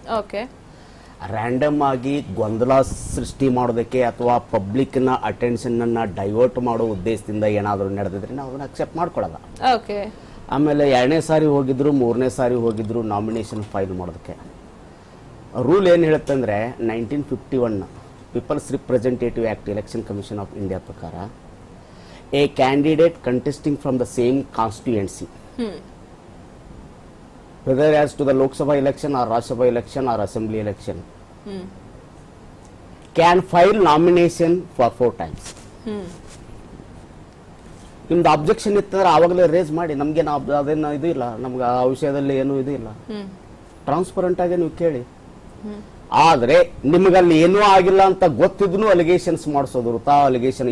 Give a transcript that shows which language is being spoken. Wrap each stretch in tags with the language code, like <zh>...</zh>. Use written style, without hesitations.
<kn>Okay, random ಆಗಿ ಗೊಂದಲ ಸೃಷ್ಟಿ ಮಾಡೋದಕ್ಕೆ ಅಥವಾ ಪಬ್ಲಿಕ್ನ ಅಟೆನ್ಷನ್ ಅನ್ನ ಡೈವರ್ಟ್ ಮಾಡೋ ಉದ್ದೇಶದಿಂದ ಏನಾದರೂ ನಡೆದಿದ್ರೆ ನಾವು ಅದನ್ನ ಅಕ್ಸೆಪ್ಟ್ ಮಾಡ್ಕೊಳ್ಳಲ್ಲ. ಓಕೆ, ಆಮೇಲೆ 2ನೇ ಸಾರಿ ಹೋಗಿದ್ರು 3ನೇ ಸಾರಿ ಹೋಗಿದ್ರು ನಾಮಿನೇಷನ್ ಫೈಲ್ ಮಾಡೋದಕ್ಕೆ. ರೂಲ್ ಏನು ಹೇಳುತ್ತೆ ಅಂದರೆ 1951 people's representative act, election commission of India ಪ್ರಕಾರ</kn> <en>a candidate contesting from the same constituency, whether as to the Lok Sabha election or Rajya Sabha election or Assembly election, can file nomination for 4 times.</en> <kn>ನಿಮ್ದು objection ಇತ್ತಂದ್ರೆ ಆವಾಗಲೇ race ಮಾಡಿ, ನಮ್ಗೆ ಅದೇನು ಇದು ಇಲ್ಲ, ನಮ್ಗೆ ಆ ವಿಷಯದಲ್ಲಿ ಏನು ಇದು ಇಲ್ಲ, ಟ್ರಾನ್ಸ್ಪರೆಂಟ್ ಆಗಿ ನೀವು ಕೇಳಿ. ಆದ್ರೆ ನಿಮಗಲ್ಲಿ ಏನೂ ಆಗಿಲ್ಲ ಅಂತ ಗೊತ್ತಿದ್ನು ಅಲಿಗೇಷನ್ಸ್ ಮಾಡಿಸೋದು, ವೃಥಾ ಅಲಿಗೇಷನ್.</kn>